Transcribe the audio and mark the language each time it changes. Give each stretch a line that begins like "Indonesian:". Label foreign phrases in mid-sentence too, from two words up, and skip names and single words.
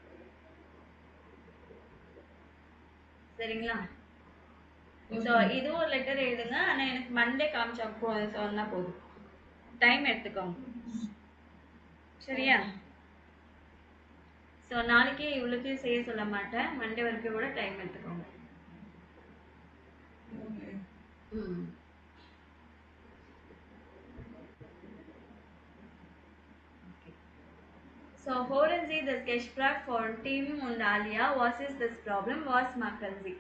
Tamil: சரிங்களா? ஸோ இதுவும் ஒரு லெட்டர் எழுதுங்க. ஆனால் எனக்கு மண்டே காமிச்சா சொன்னால் போதும். டைம் எடுத்துக்கோங்க. சரியா? ஸோ நாளைக்கே இவ்வளோத்தையும் செய்ய சொல்ல மாட்டேன். மண்டே வரைக்கும் கூட டைம் எடுத்துக்கோங்க.
German: So hören Sie das Gespräch von Tim und Alia. Was ist das Problem? Was machen Sie?